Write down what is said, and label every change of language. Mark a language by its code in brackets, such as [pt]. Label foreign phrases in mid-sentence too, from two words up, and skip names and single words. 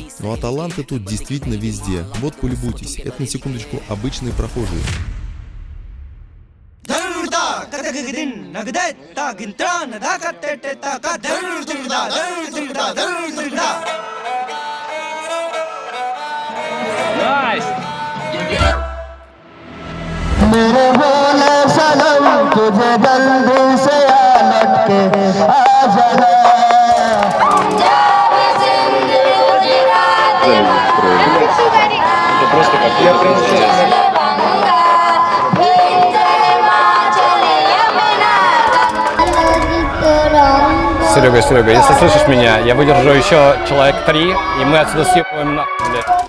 [ru] Ну а таланты тут действительно везде. Вот полюбуйтесь, это на секундочку обычные прохожие. Найс! [hi] मेरे भोले सनम तुझे जल्दी से आ लटके आ जाना [ru] Это просто как Серега, если слышишь меня, я выдержу еще человек 3, и мы отсюда съебываем нахуй, блядь.